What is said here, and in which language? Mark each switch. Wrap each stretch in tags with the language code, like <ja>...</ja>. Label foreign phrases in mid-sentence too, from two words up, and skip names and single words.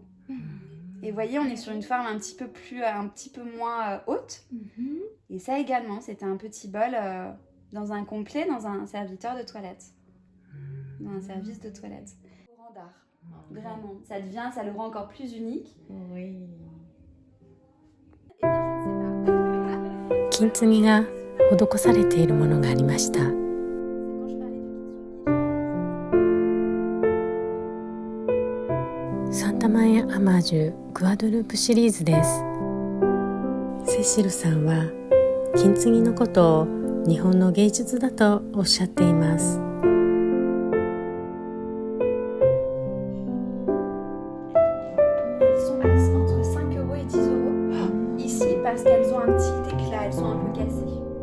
<fr>Et vous voyez, on est sur une forme un petit peu moins haute. Et ça également, c'était un petit bol dans un complet, dans un serviteur de toilette. Dans un service de toilette. Courant d'art, vraiment. Ça le rend encore plus unique. Oui.</fr> <ja>金継ぎが施されているものがありました。サンタマエ・アマージュ・グアドループシリーズです。セシルさんは金継ぎのことを日本の芸術だとおっしゃっています。</ja> <fr>Entre 5 € et 10 € ici parce qu'elles ont un petit éclat, elles sont un peu cassées.</fr>